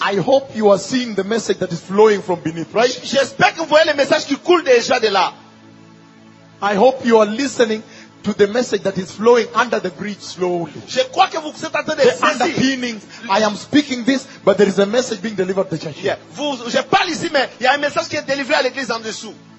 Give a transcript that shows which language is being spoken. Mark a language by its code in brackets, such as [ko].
[en] I hope you are seeing the message that is flowing from beneath, right? [fr] J'espère que vous voyez le message qui coule déjà de là. [en] I hope you are listening to the message that is flowing under the bridge slowly. [fr] Je crois que vous êtes en train de saisir. [en] The underpinnings. I am speaking this, but there is a message being delivered to the church. Yeah. [fr] Je parle ici, mais il y a un message qui est délivré à l'église en dessous.